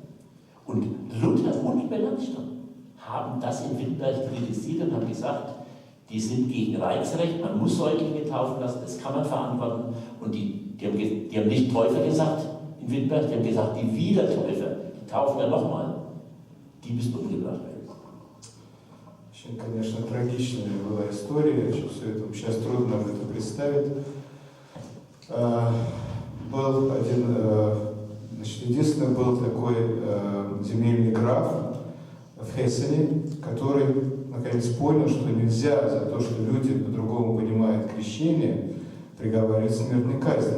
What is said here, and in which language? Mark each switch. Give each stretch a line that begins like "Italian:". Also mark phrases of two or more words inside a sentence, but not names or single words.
German: Und Luther und Melanchthon haben das in Wittenberg kritisiert und haben gesagt, die sind gegen Reichsrecht, man muss Säuglinge taufen lassen, das kann man verantworten. Und die haben nicht Täufer gesagt in Wittenberg, die haben gesagt, die Wiedertäufer, die taufen wir nochmal, die müssen umgebracht werden.
Russian: Очень, конечно, трагичная была история, все это, сейчас трудно нам это представить. Был один, единственный был такой земельный граф в Хессене, который наконец понял, что нельзя за то, что люди по-другому понимают крещение, приговаривать к смертной казни.